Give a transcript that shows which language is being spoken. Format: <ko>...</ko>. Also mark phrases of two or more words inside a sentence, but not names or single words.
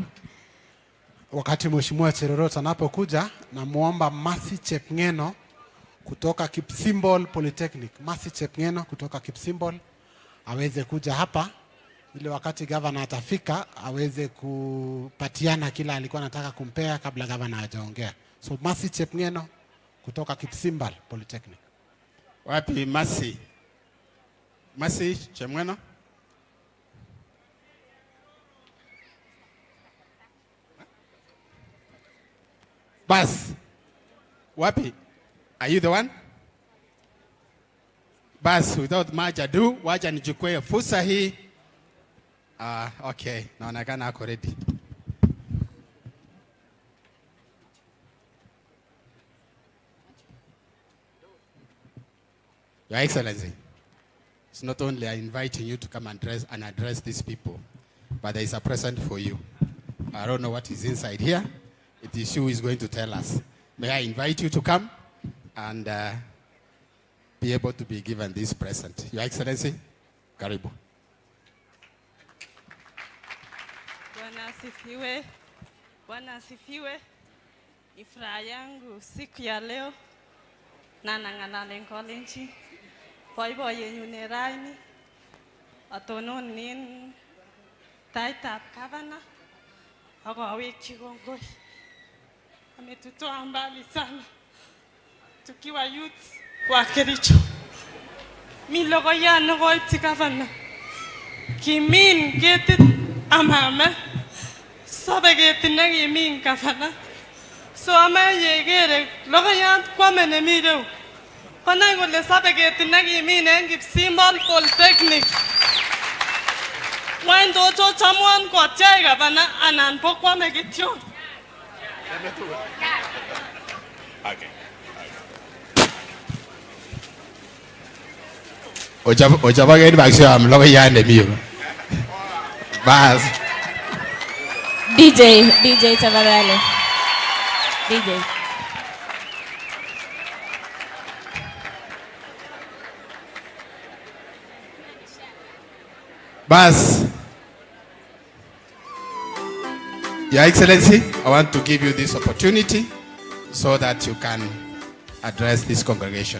<sw>Wakati Mheshimiwa Cherorot anapokuja, namuomba Mercy Chepngeno kutoka Kipsimbol Polytechnic. Mercy Chepngeno kutoka Kipsimbol aweze kuja hapa ili wakati governor atafika aweze kupatiana kila alikuwa anataka kumpea kabla governor hajaongea. So Mercy Chepngeno kutoka Kipsimbol Polytechnic. Wapi Mercy? Mercy Chepngeno? Bas.</sw> <en>Wapi? Are you the one? Bas, without much ado,</en> <sw>wacha nichukue fursa hii. Okay, naonekana ako ready.</sw> <en>Your Excellency, it's not only I inviting you to come and address these people, but there is a present for you. I don't know what is inside here. It is you who is going to tell us. May I invite you to come and be able to be given this present. Your Excellency, karibu.</en> <sw>Bwana asifiwe. Bwana asifiwe. Ni furaha yangu siku ya leo na</sw> <kln>nang'alalen kolenjin. Boiboiyenyu ne raini atononin taitab gavana ak awekyi kongoi.</kln> <sw>Ametutoa mbali sana tukiwa youth wa Kericho.</sw> <kln>Mi logoiyat nekoipchi gavana kimin ketit amame sobe ketit nekimin gavana. So amaye kere logoiyat kwame nemi reu konai kole sobe ketit nekimin en Kipsimbol Polytechnic. Wany tocho chamwan kotyai gavana anan po kwame kityon. Okay. Ojaba gani baksio am logoiyat nemi yu.</kln> <sw>Bas. DJ tafadhali. DJ. Bas.</sw> <en>Your Excellency, I want to give you this opportunity so that you can address this congregation.</en>